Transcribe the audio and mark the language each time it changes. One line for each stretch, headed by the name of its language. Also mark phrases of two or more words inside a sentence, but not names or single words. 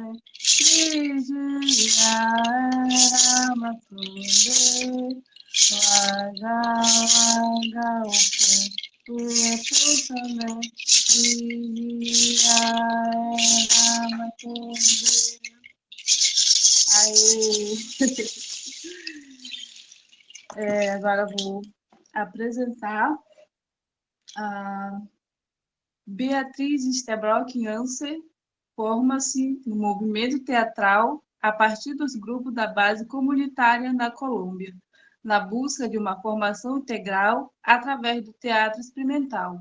Portuguese: Krijiya, matunde. Wanga, wanga, ope, uye putane. Krijiya, matunde. Agora vou apresentar a Beatriz Stebrock Anser. Forma-se no movimento teatral a partir dos grupos da base comunitária na Colômbia, na busca de uma formação integral através do teatro experimental.